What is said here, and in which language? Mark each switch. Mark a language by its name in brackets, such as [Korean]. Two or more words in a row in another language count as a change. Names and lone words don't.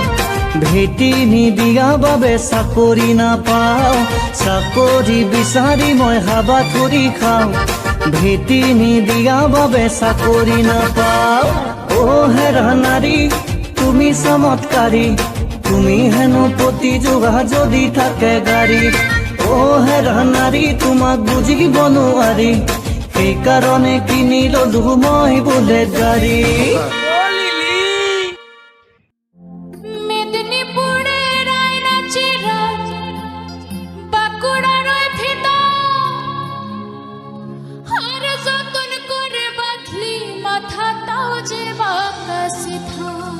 [Assamese] ভেটি নিদিয়া বাবে চাকৰি নাপাওঁ চাকৰি বিচাৰি মই হাবাথুৰি খাওঁ ভেটি নিদিয়া বাবে চাকৰি নাপাওঁ ও হেৰা নাৰী তুমি চমৎকাৰী তুমি হেনো প্ৰতি যোৱা যদি থাকে গাড়ী ও হেৰা নাৰী তোমাক বুজিব নোৱাৰি সেইকাৰণে কিনি ললো মই বুলেট গাড়ী [Bangla] মেদিনীপুরের আয়নাচিরা বাঁকুড়ার ভিতর আর যতন করে বাঁধলি মাথা তাও যে বাঁকা সিধা